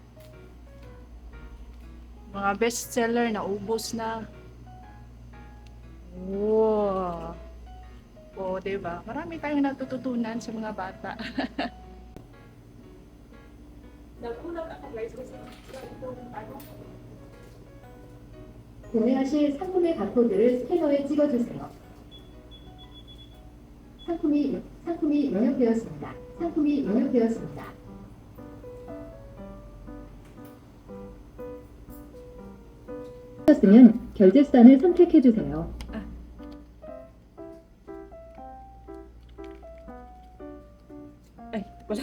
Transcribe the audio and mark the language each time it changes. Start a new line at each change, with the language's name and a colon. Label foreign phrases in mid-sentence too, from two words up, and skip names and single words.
Filipino: Mga bestseller na ubos na. Wow. O, diba? Marami tayong natututunan sa mga bata. Nagulat ako guys kasi
Korean: 구매하실 상품의 바코드를 스캐너에 찍어주세요. 상품이 입력되었습니다. 상품이 입력되었습니다. 하셨으면 결제 수단을 선택해 주세요.
Filipino: ay, wala.